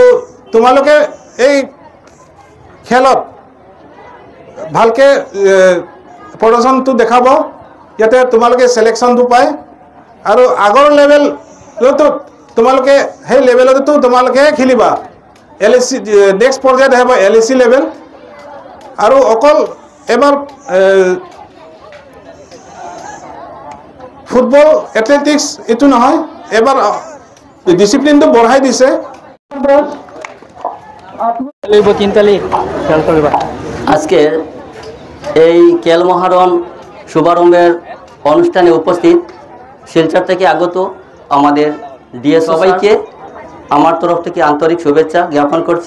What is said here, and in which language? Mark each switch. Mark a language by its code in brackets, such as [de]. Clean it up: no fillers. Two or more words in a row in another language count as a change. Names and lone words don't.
[as] তোমালোকে এই খেলত ভালকৈ প্ৰদৰ্শনটো দেখাব ইয়াতে তোমালোকে সিলেকশ্যনটো পায় আৰু আগৰ লেভেলতো তোমালোকে সেই লেভেলতো তোমালোকে খেলিবা LAC নেক্সট পৰ্যায়ত আহিব LAC লেভেল আৰু অকল এবাৰ [en] football athletics [as] এইটো নহয় এবাৰ ডিসিপ্লিনটো বঢ়াই দিছে [bn] আজকে এই খেল মহারণ শুভারম্ভের অনুষ্ঠানে উপস্থিত শিলচর থেকে আগত আমাদের ডিএস সবাইকে আমার তরফ থেকে আন্তরিক শুভেচ্ছা জ্ঞাপন করছি।